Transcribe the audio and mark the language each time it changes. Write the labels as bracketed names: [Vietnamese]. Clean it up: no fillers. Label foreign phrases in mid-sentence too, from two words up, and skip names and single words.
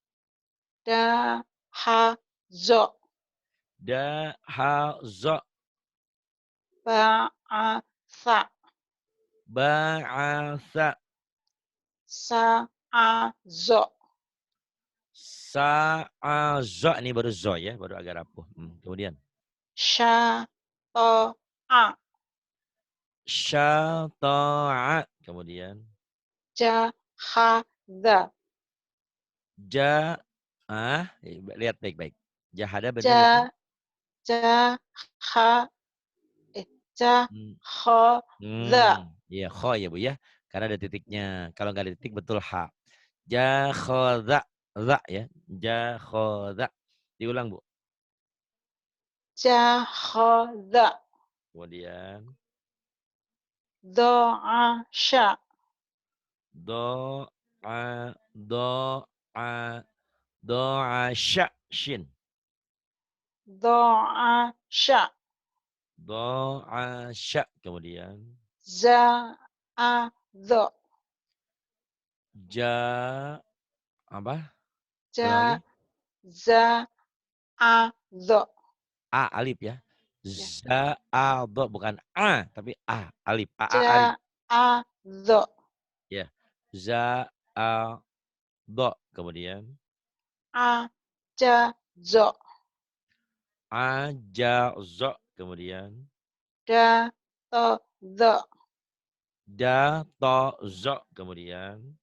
[Arabic] dahazo Dahazo. ba'atha Ba'asa. sa'azo [Indonesian] Sa'azo. Ini baru zo ya, baru agak rapuh. Kemudian. [Arabic] syato'a [Indonesian] Syata'a. Kemudian. [Arabic] jahadha [Indonesian] Lihat baik-baik. Jahada benar itu? [Arabic] ja jaha Hmm. jahadha [Indonesian] Iya, kho ya Bu ya. Karena ada titiknya. Kalau nggak ada titik betul ha. Jakhodha. Za ya. [Arabic] Jakhodha. [Indonesian] Diulang Bu. [Arabic] jahadha [Indonesian] Kemudian. [Arabic] do'asya Do'a. Do'a. Do'asya. Shin. do'asya [Indonesian] Do'asya. Kemudian. [Arabic] za'adho [Indonesian] Ja. Apa? Ulang lagi. [Arabic] ja za'adho [Indonesian] A alif ya. ya Za'adho bukan A tapi A alif. A alif. [Arabic] ja'adho [Indonesian] Ya. Za'adho. Kemudian. [Arabic] ajazo [Indonesian] Ajazo. Kemudian. [Arabic] datozo [Indonesian] Datozo. Kemudian.